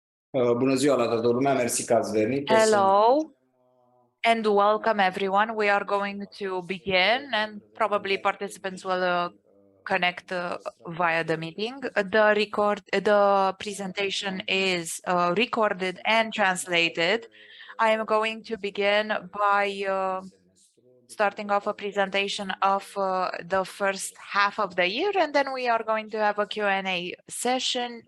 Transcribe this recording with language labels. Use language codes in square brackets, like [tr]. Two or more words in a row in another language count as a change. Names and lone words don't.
[ro] Bună ziua la toată lumea, mersi că ați venit. [en] Hello and welcome everyone. We are going to begin and probably participants will connect via the meeting. The presentation is recorded and translated. I am going to begin by starting off a presentation of the first half of the year, and then we are going to have a Q&A session.